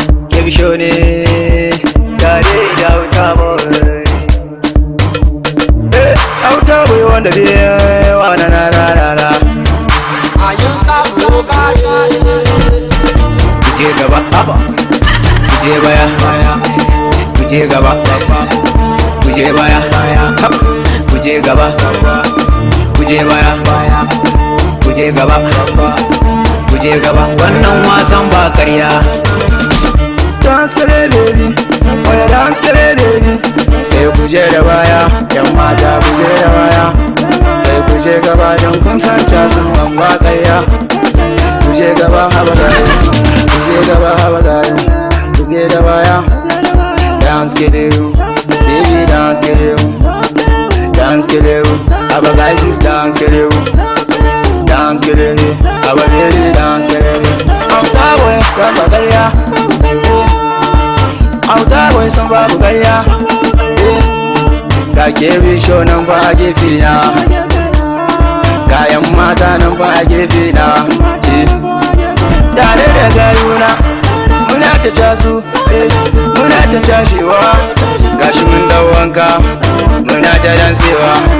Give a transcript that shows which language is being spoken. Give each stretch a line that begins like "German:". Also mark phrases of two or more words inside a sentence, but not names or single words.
Hausa: Ke bisho ne, gare da auta boy. Eh, auta boy wanda bai wa na na na na na.
English: Are you so, so bad?
Hausa: Ku je gaba, haba. Ku je baya, baya. Ku je gaba, baba. Ku je baya, baya. Haba. Ku je gaba, baba. Ku je baya, baya. Ku je gaba, ku je gaba, wannan wasan ba karya. Dance kare baby, oya dance kare baby. Sai ku je da baya, yan mata ku je da baya. Sai ku je gaba don kun san casun ban ba karya. Ku je gaba haba gayu, ku je gaba haba gayu. Ku je da baya,
English: dance kare you. Baby, dance, get it. Dance, get it. Our guys is dance, get it. Dance, get it. Our baby, dance, get it. Auta boy, come back, yeah.
Hausa: Auta boy, some babu, yeah. Ga Kebi Show nan fa a gefe na. Ga yan mata nan fa a gefe na. Tare da gayuna, muna ta casu. Muna ta cashewa, gashi mun dau wanka, muna ta dansewa.